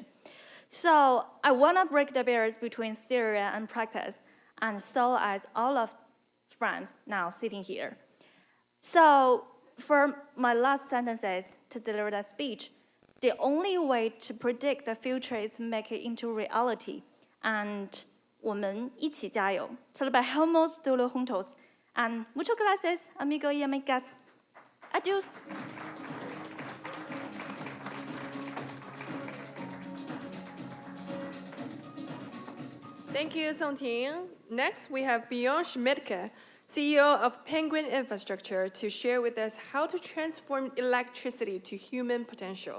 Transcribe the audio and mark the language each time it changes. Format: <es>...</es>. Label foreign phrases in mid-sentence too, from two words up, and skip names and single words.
<en>So I want to break the barriers between theory and practice, and so as all of friends now sitting here. So for my last sentences to deliver that speech, the only way to predict the future is make it into reality.</en> <zh>And 我们一起加油.</zh> <es>Trabajamos todos juntos. And muchas gracias, amigos y amigas. Adiós.</es> <en>Thank you, Songting. Next, we have Bjorn Schmidtke, CEO of Penguin Infrastructure, to share with us how to transform electricity to human potential.</en>